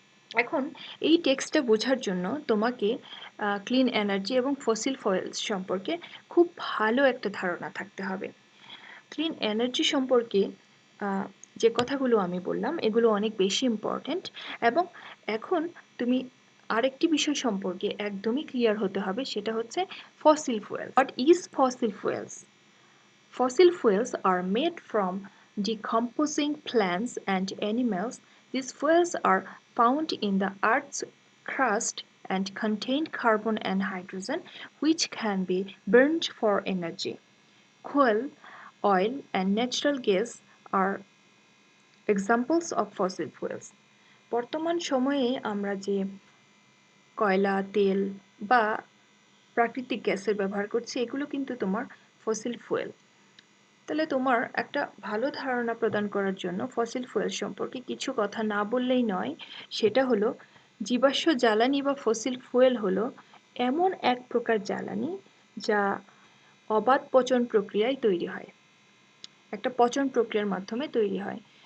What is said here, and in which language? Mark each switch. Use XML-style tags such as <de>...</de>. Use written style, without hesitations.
<bn>এখন এই টেক্সটটা বোঝার জন্য তোমাকে ক্লিন এনার্জি এবং ফসিল ফুয়েলস সম্পর্কে খুব ভালো একটা ধারণা থাকতে হবে। ক্লিন এনার্জি সম্পর্কে যে কথাগুলো আমি বললাম এগুলো অনেক বেশি ইম্পর্ট্যান্ট এবং এখন তুমি আরেকটি বিষয় সম্পর্কে একদমই ক্লিয়ার হতে হবে, সেটা হচ্ছে fossil fuel.</bn> <en>What is fossil fuels? Fossil fuels are made from decomposing plants and animals. These fuels are found in the Earth's crust and contain carbon and hydrogen, which can be burned for energy. Coal, oil, and natural gas are examples of fossil fuels.</en> <bn>বর্তমান সময়ে আমরা যে কয়লা, তেল বা প্রাকৃতিক গ্যাসের ব্যবহার করছি এগুলো কিন্তু তোমার ফসিল ফুয়েল। তাহলে তোমার একটা ভালো ধারণা প্রদান করার জন্য ফসিল ফুয়েল সম্পর্কে কিছু কথা না বললেই নয়, সেটা হলো জীবাশ্ম জ্বালানি বা ফসিল ফুয়েল হলো এমন এক প্রকার জ্বালানি যা অবাধ পচন প্রক্রিয়ায় তৈরি হয়, একটা পচন প্রক্রিয়ার মাধ্যমে তৈরি হয়।</bn>